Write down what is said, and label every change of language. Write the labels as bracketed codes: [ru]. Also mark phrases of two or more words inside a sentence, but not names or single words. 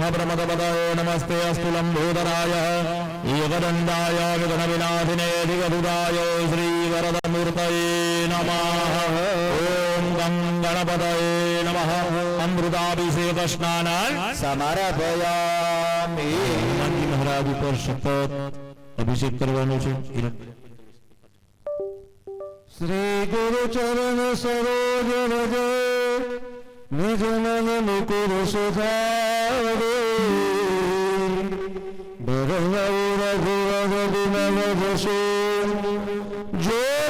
[sa] प्रमदपतये नमस्ते अस्तु लम्बोदराय एकदन्ताय विघ्नविनाशिनेऽधिगरुडाय श्रीवरदमूर्तये नमः. ॐ गं गणपतये नमः. अमृताभिषेकस्नानान् समर्पयामि. [gu] महाराज ઉપર સતત અભિષેક કરવાનો છે. [awa] श्री गुरु चरण सरोज रज निज मन मुकुर सुधारे रघुवर विमल जसो जो